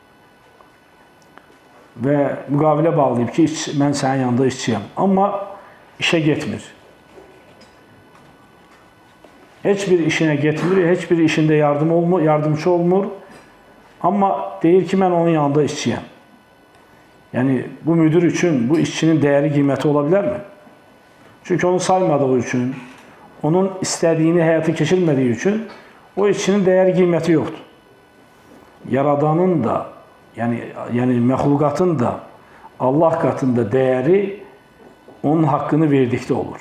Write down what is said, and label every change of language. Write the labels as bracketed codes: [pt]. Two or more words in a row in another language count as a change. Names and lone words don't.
[az] Və müqavilə bağlayıb ki, mən sənin yanında işçiyəm. Amma işə getmir. Heç bir işinə getmir, heç bir işində yardımcı olmur. Amma deyir ki, mən onun yanında işçiyəm. [tr] Yani bu müdür için bu işçinin değeri, kıymeti olabilir mi? Çünkü onu saymadığı için, onun istediğini hayata geçirmediği için o işçinin değeri, kıymeti yoktur. Yaradanın da yani məhlukatın da Allah katında değeri onun hakkını verdikdə olur.